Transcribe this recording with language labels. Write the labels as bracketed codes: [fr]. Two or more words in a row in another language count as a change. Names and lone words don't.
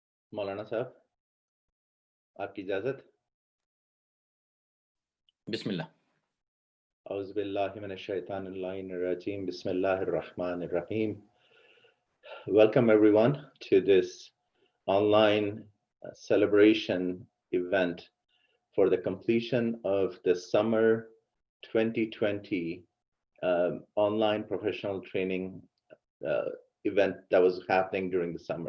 [hi] मौलाना साहब, आपकी इजाजत। बिस्मिल्लाह। [ar] أعوذ بالله من الشيطان الرجيم. بسم الله الرحمن الرحيم. [en] Welcome everyone to this online celebration event for the completion of the summer 2020 online professional training event that was happening during the summer.